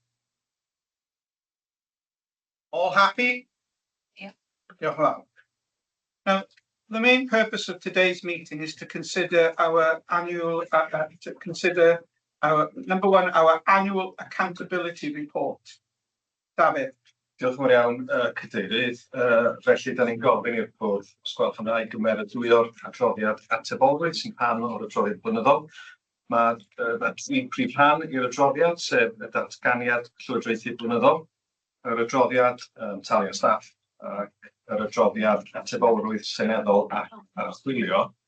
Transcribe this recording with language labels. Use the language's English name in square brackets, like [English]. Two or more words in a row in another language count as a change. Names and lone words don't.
[English] All happy? Yeah. You're welcome. Now, the main purpose of today's meeting is to consider our annual, number one, our annual accountability report. David. [Welsh] Diolch yn fawr iawn, Cadeirydd. Felly, da ni'n gofyn i'r bwrdd os gwelwch yn dda i gymeradwyo'r adroddiad atebolrwydd sy'n rhan o'r adroddiad blynyddol. Mae tri prif rhan i'r adroddiad, sef y datganiad llywodraethu blynyddol, yr adroddiad talu o staff, ac yr adroddiad atebolrwydd seneddol a archwilio.